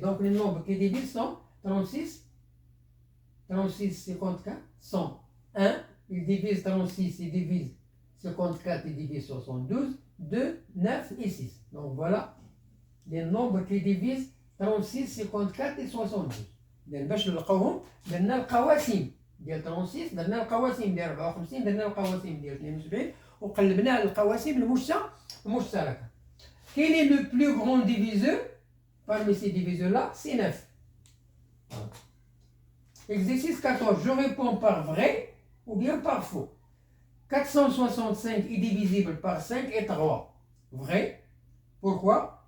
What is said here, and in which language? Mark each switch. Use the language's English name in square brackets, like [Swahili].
[French] Donc les nombres qui divisent sont 36, 54 sont 1, ils divisent 36, ils divisent 54, ils divisent 72, 2, 9 et 6. Donc voilà les nombres qui divisent 36, 54 et 72. [Arabic] إذا باش نلقاوهم درنا القواسم ديال 36، درنا القواسم ديال 54، درنا القواسم ديال 72 وقلبنا على القواسم المشتركة. [French] Quel est le plus grand diviseur parmi ces diviseurs-là? C'est 9. Voilà. Exercice 14. Je réponds par vrai ou bien par faux. 465 est divisible par 5 et 3. Vrai. Pourquoi?